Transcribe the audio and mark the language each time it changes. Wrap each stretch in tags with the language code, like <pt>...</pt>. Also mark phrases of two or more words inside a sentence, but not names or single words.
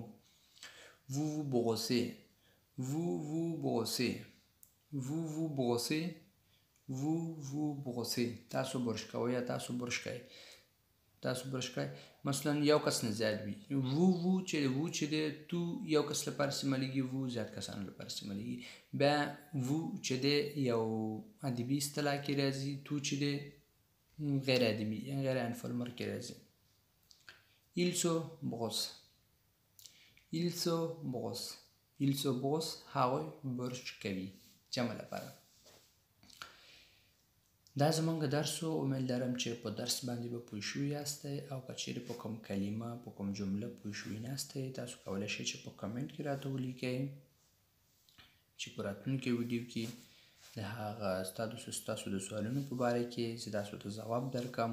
<fr>vous vous brossez</fr> <ps>تاسو برش کوئ یا تاسو برش کوئ. مثلا یو کس نه زیات وي. vous چې دی تو یو کس لپاره استعمالیږي، vous زیات کسانو لپاره استعمالیږي. بیا vous چې دی یو ادبي اصطلاح کې راځي، تو چې دی غیر ادبي غیر انفورمل کې راځي.</ps> <fr>il se brosse</fr> <ps>هغوی برش کوي جمع لپاره. دا زمونږ درس و. امید لرم چې په درس باندې به پوه شوي یاستئ، او که چیرې په کوم کلمه په کوم جمله پوه شوي ناستئ تاسو کولی شئ چې په کمنټ کې راته ولیکئ چې په راتلونکي ویډیو کې د هغه ستاسو د سوالونو په باره کې زه تاسو ته ځواب درکړم.</ps>